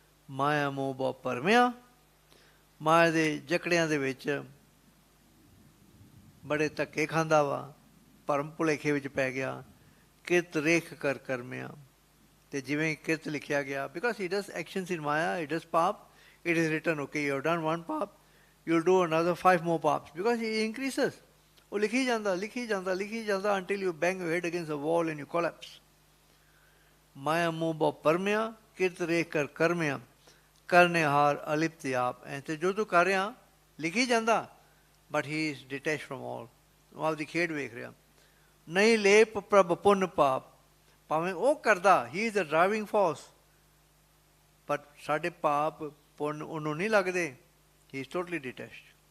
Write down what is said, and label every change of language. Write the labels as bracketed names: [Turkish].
[Punjabi] ਮਾਇਆ ਮੋਹ ਬਹੁਤ ਭਰਮਿਆ। ਮਾਇਆ ਦੇ ਜਕੜਿਆਂ ਦੇ ਵਿੱਚ ਬੜੇ ਧੱਕੇ ਖਾਂਦਾ ਵਾ, ਭਰਮ ਭੁਲੇਖੇ ਵਿੱਚ ਪੈ ਗਿਆ। ਕਿਰਤ ਰੇਖ ਕਰ ਕਰਮਿਆ। ਅਤੇ ਜਿਵੇਂ ਕਿਰਤ ਲਿਖਿਆ ਗਿਆ [English] Because he does actions in maya, he does pap. It is written, okay, you have done one pap, you will do another 5 more paps because it increases. [Punjabi] ਉਹ ਲਿਖੀ ਜਾਂਦਾ ਲਿਖੀ ਜਾਂਦਾ [English] ਲਿਖੀ ਜਾਂਦਾ until you bang your head against a wall and you collapse. [Punjabi] ਮਾਇਆ ਮੋਹ ਬਹੁ ਪਰਮਿਆ ਕਿਰਤ ਰੇਖ ਕਰ ਕਰਮਿਆ ਕਰਨੇ ਹਾਰ ਅਲਿਪਤ ਆਪ। ਐਂ ਤੇ ਜੋ ਤੂੰ ਕਰ ਰਿਹਾ ਲਿਖੀ ਜਾਂਦਾ [English] But he is detach from all. [Punjabi] ਉਹ ਆਪਦੀ ਖੇਡ ਵੇਖ ਰਿਹਾ। ਨਹੀਂ ਲੇਪ ਪ੍ਰਭ ਪੁੰਨ ਪਾਪ। ਭਾਵੇਂ ਉਹ ਕਰਦਾ, [English] he is the driving force, [Punjabi] but ਸਾਡੇ ਪਾਪ ਪੁੰਨ ਉਹਨੂੰ ਨਹੀਂ ਲੱਗਦੇ। [English] He is totally detached.